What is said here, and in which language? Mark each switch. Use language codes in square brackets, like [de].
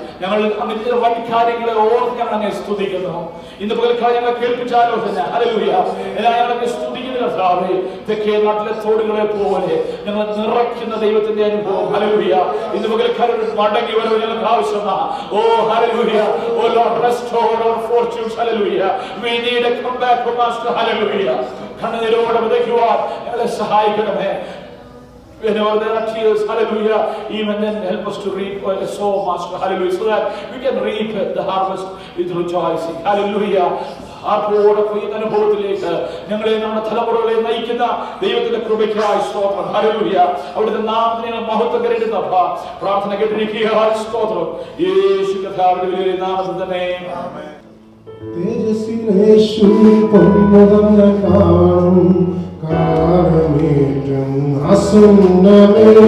[ml] ഞങ്ങൾ അങ്ങനത്തെ വൻ കാര്യങ്ങളെ ഓർത്ത് ഞങ്ങൾ അങ്ങനെ സ്തുതിക്കുന്നു. ഇന്ന് പകൽക്കാലം ഞങ്ങളെ കേൾപ്പിച്ച ആലോചന, ഹല്ലേലൂയ, ഞങ്ങളെ സ്തുതിക്കുന്ന കർത്താവേ. തെക്കേ നാട്ടിലെ തോടുകളെ പോലെ ഞങ്ങൾ നിറയ്ക്കുന്ന ദൈവത്തിന്റെ അനുഭവം, ഹല്ലേലൂയ. ഇന്ന് പകൽക്കാലം മടങ്ങി വരവ് ഞങ്ങൾക്ക് ആവശ്യമാണ്. ഓ hallelujah, oh Lord, [en] restore our fortunes, [ml] hallelujah. [en] We need a comeback from us, hallelujah. [ml] കണ്ണുനീരോടെ വിതയ്ക്കുവാൻ ഞങ്ങളെ സഹായിക്കണമേ. [en] Whenever there are tears, hallelujah, even then help us to reap sow, master, hallelujah, so that we can reap the harvest with rejoicing, hallelujah. [ml] ആർപ്പോടെ കൊയ്യുന്ന അനുഭവത്തിലേക്ക് ഞങ്ങളെ നമ്മുടെ തലമുറകളെ നയിക്കുന്ന ദൈവത്തിന്റെ കൃപയ്ക്കായി സ്തോത്രം, ഹല്ലേലൂയ. അവിടുത്തെ നാമത്തിന് മഹത്വം കരുതുന്ന പ്രാർത്ഥന കേട്ടിരിക്കുക, സ്തോത്രം, യേശു കർത്താവിന്റെ വലിയ നാമത്തിൽ തന്നെ, ആമേൻ. തേജസ്സിലേശുവിൻ പൊൻമുഖം ഞാൻ കാണും, കാലമേറ്റം അസുന്നമേ.